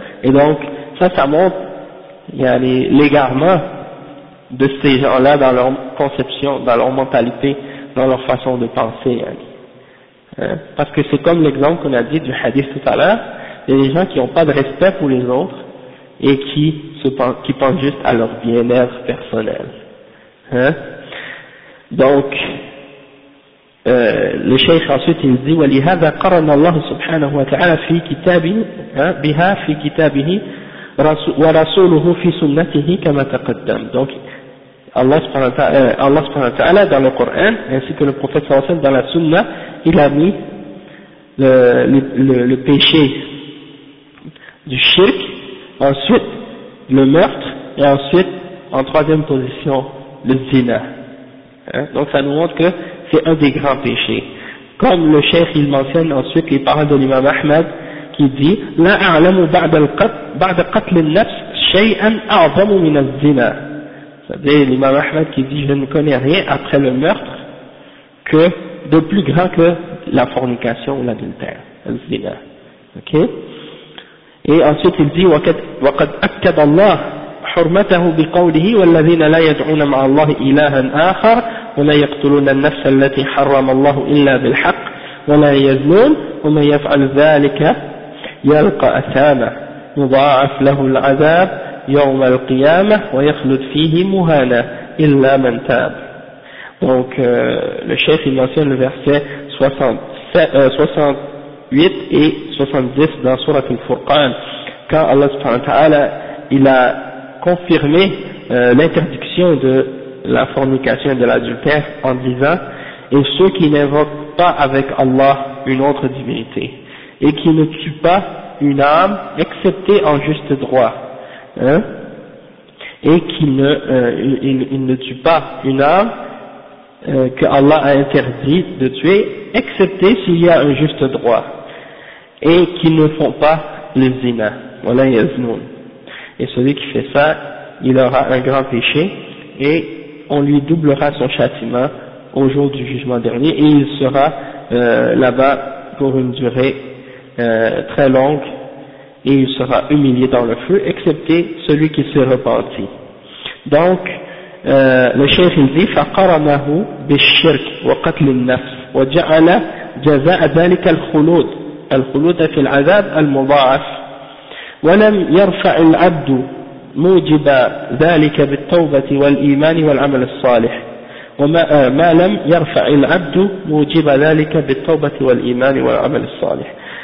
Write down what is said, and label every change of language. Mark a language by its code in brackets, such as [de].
[fr] Et donc, ça montre l'égarement de ces gens-là dans leur conception, dans leur mentalité, dans leur façon de penser. Hein? Parce que c'est comme l'exemple qu'on a dit du hadith tout à l'heure, il y a des gens qui n'ont pas de respect pour les autres et qui pensent juste à leur bien-être personnel. Hein? Donc, le Cheikh ensuite il dit [ar] ولهذا قرن الله سبحانه وتعالى في كتابه بها في كتابه ورسوله في سنته كما تقدم. [fr] Donc Allah [ar] سبحانه وتعالى [fr] dans le Coran ainsi que le prophète [ar] صلى الله عليه وسلم [fr] dans la Sunna, il a mis le péché du shirk, ensuite le meurtre, et ensuite en troisième position le zina. Donc ça nous montre que c'est un des grands péchés. Comme le cheikh il mentionne ensuite les paroles de l'imam Ahmad qui dit [ar] لا أعلم بعد قتل النفس شيئا أعظم من الزنا. [fr] C'est-à-dire l'imam Ahmad qui dit je ne connais rien après le meurtre que de plus grand que la fornication ou l'adultère, le zina. Ok. Et ensuite il dit [ar] وقد أكد الله حرمته بقوله والذين لا يدعون مع الله إلها آخر ولا يقتلون النفس التي حرم الله إلا بالحق ولا يزنون ومن يفعل ذلك يلقى أثاما يضاعف له العذاب يوم القيامة ويخلد فيه مهانا إلا من تاب. [fr] Donc le chef il mentionne le verset 68 et 70 dans sourate Al-Furqan, quand Allah subhanahu wa ta'ala il a confirmé l'interdiction de la fornication et de l'adultère en disant « Et ceux qui n'invoquent pas avec Allah une autre divinité et qui ne tuent pas une âme excepté en juste droit, hein, et qui ne tuent pas une âme que Allah a interdit de tuer excepté s'il y a un juste droit, et qui ne font pas le zina, voilà yaznoun, et celui qui fait ça il aura un grand péché et on lui doublera son châtiment au jour du jugement dernier, et il sera là-bas pour une durée très longue, et il sera humilié dans le feu, excepté celui qui s'est repenti. Donc, le cheikh il dit, [ar] فَقَرَنَهُ بِالشِّرْكِ وَقَتْلِ النَّفْسِ وَجَعَلَ جَزَاءَ ذَلِكَ الْخُلُودَ الْخُلُودَ فِي الْعَذَابِ الْمُضَاعَفِ وَلَمْ يَرْفَعِ الْعَبْدُ موجب ذلك بالتوبة والإيمان والعمل الصالح وما ما لم يرفع العبد موجب ذلك بالتوبة والإيمان والعمل الصالح.